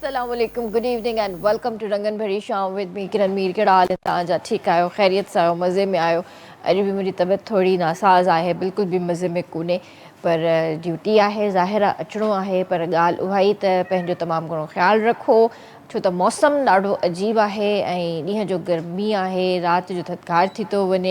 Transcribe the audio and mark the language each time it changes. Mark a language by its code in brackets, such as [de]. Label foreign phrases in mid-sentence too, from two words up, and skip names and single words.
[sd] Assalamualaikum, [en] good evening and welcome to [sd] रंगन भरी शाम [en] with me [sd] किरण मीर। कहिड़ा हाल तव्हांजा? ठीकु आहियो? ख़ैरियत सां आहियो? मज़े में आहियो? अॼु बि मुंहिंजी तबियत थोरी नासाज़ आहे, बिल्कुलु बि मज़े में कोन्हे, पर ड्यूटी आहे, ज़ाहिर आहे अचिणो आहे, पर ॻाल्हि उहा ई त पंहिंजो तमामु घणो ख़्यालु रखो, छो त मौसम ॾाढो अजीब आहे ऐं ॾींहं जो गर्मी आहे, राति जो थधिकार थी थो वञे।